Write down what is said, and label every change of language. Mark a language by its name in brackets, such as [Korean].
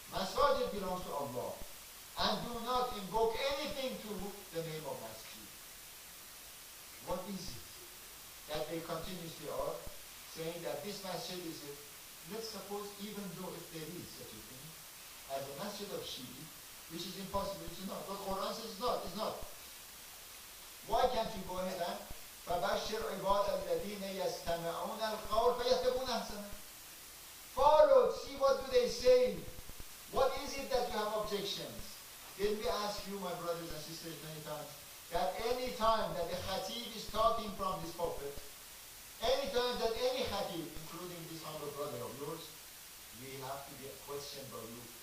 [English] Masajid belongs to Allah. And do not invoke anything to the name of masjid. What is it that they continuously are saying that this masjid is a, let's suppose even though if there is such a thing as a masjid of Shi'i, which is impossible, it's not. But Quran says it's not. Why can't you go ahead and [Arabic] فَبَشِّرْ عِبَادَ الَّذِينَ يَسْتَمِعُونَ الْقَوْلَ فَيَتَّبُونَ أَحْسَنَهُ. [English] Follow, see what do they say. What is it that you have objections? Didn't we ask you, my brothers and sisters, many times, that any time that the khatib is talking from this pulpit, any time that any khatib, including this humble brother of yours, we have to get questioned by you.